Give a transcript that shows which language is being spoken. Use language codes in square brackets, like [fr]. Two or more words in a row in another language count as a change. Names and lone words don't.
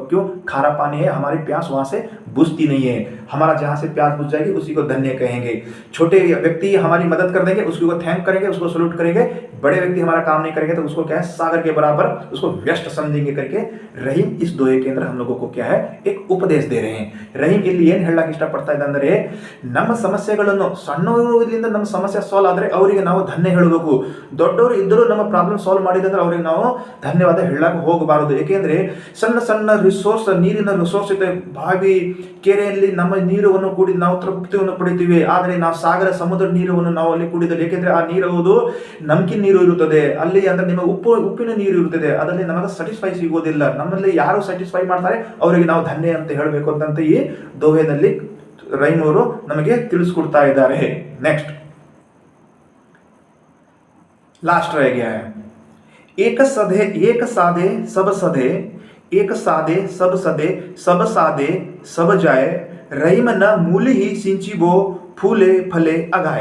[hi] क्यों, खारा पानी है, हमारी प्यास वहां से बुझती नहीं है, हमारा जहां से प्यास बुझ जाएगी उसी को धन्य कहेंगे। छोटे व्यक्ति हमारी मदद कर देंगे, उसको थैंक करेंगे, उसको सल्यूट करेंगे। बड़े व्यक्ति हमारा काम नहीं करेंगे, तो उसको क्या है, सागर के बराबर उसको व्यस्त समझेंगे करके रहीम इस दोहे के अंदर हम लोगों को क्या है, एक उपदेश दे रहे हैं। [kn] रहीम ಇಲ್ಲಿ ಏನು ಹೇಳಕ್ಕೆ ಇಷ್ಟಪಡ್ತಾ ಇದೆ ಅಂದ್ರೆ, ನಮ್ಮ ಸಮಸ್ಯೆಗಳನ್ನು ಸಣ್ಣವರಿಂದ ನಮ್ಮ ಸಮಸ್ಯೆ ಸಾಲ್ವ್ ಆದ್ರೆ ಅವರಿಗೆ ನಾವು ಧನ್ಯ ಹೇಳಬೇಕು. ದೊಡ್ಡವರು ಇದ್ದರೂ ನಮ್ಮ [en] problem solve [kn] ಮಾಡಿದ್ರೆ ಅವರಿಗೆ ನಾವು ಧನ್ಯವಾದ ಹೇಳಕ್ಕೆ ಹೋಗಬಾರದು. ಏಕೆಂದ್ರೆ ಸಣ್ಣ ಸಣ್ಣ ರಿಸೋರ್ಸ್, ನೀರಿನ ರಿಸೋರ್ಸ್ ಇದೆ, ಬಾವಿ ಕೆರೆಯಲ್ಲಿ ನಮ್ಮ ನೀರನ್ನು ಕೂಡಿ ನಾವು ತೃಪ್ತಿಯನ್ನು ಪಡಿತೀವಿ. ಆದರೆ ನಾವು ಸಾಗರ ಸಮುದ್ರ ನೀರನ್ನು ನಾವು ಅಲ್ಲಿ ಕುಡಿದರೆ, ಏಕೆಂದ್ರೆ ಆ ನೀರು ನಮ್ಕಿನ್ ನೀರು ಇರುತ್ತದೆ, ಅಲ್ಲಿ ಅಂದ್ರೆ ನಿಮಗೆ ಉಪ್ಪಿನ ನೀರು ಇರುತ್ತದೆ, ಅದರಲ್ಲಿ ನಮಗೆ ಸ್ಯಾಟಿಸ್ಫೈ ಸಿಗೋದಿಲ್ಲ. ನಮ್ಮಲ್ಲಿ ಯಾರು ಸ್ಯಾಟಿಸ್ಫೈ ಮಾಡ್ತಾರೆ ಅವರಿಗೆ ನಾವು ಧನ್ಯ ಅಂತ ಹೇಳಬೇಕು ಅಂತ ಈ ದೋಹೆನಲ್ಲಿ ರೈಮ್ ಅವರು ನಮಗೆ ತಿಳಿಸ್ಕೊಡ್ತಾ ಇದ್ದಾರೆ. [en] next last [hi] रह गया है, एक साधे सब सधे, एक साधे सब सधे, सब साधे सब जाए, रहीम न मूल ही सिंचिबो, फूले फले अगाए.